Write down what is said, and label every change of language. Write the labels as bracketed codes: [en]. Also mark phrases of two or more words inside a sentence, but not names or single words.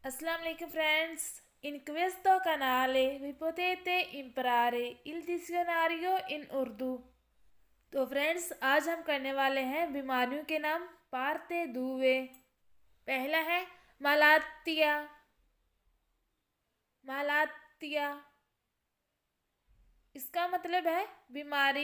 [en] Assalamualaikum friends. [it] In questo canale vi potete imparare il dizionario in उर्दू। [hi] तो फ्रेंड्स आज हम करने वाले हैं बीमारियों के नाम [it] parte due. [hi] पहला है मलातिया। मलातिया इसका मतलब है बीमारी।